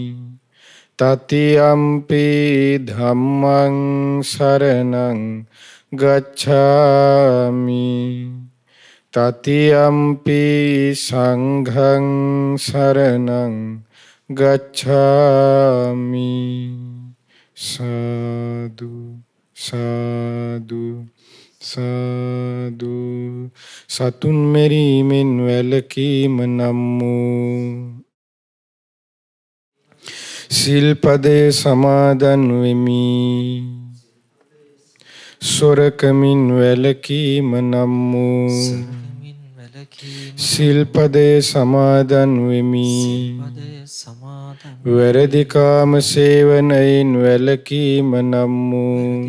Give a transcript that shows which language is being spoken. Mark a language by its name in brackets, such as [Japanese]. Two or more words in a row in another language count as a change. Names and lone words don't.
[Pali] තතියම්පි ධම්මං සරණං ගච්ඡාමි තතියම්පි සංඝං සරණං ගච්ඡාමි සාදු සාදු සාදු [Sinhala] සතුන් මෙරීමෙන් වැළකීම නම් වූ සිල්පදේ සමාදන් වෙමි සොරකමින් වැළකීම නම් වූ සිල්පදේ සමාදන් වෙමි වැරදි කාම සේවනයෙන් වැළකීම නම් වූ